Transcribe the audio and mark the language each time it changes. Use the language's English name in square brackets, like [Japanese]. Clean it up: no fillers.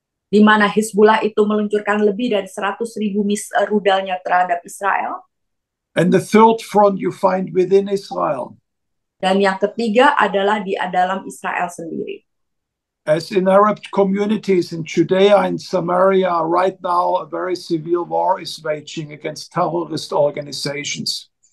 [Indonesian] Di mana Hizbullah itu meluncurkan lebih dari 100.000 rudalnya terhadap Israel. [English] And the third front you find within Israel. [Indonesian] Dan yang ketiga adalah di dalam Israel sendiri. [English] As in Arab communities in Judea and Samaria, right now a very severe war is waging against terrorist organizations.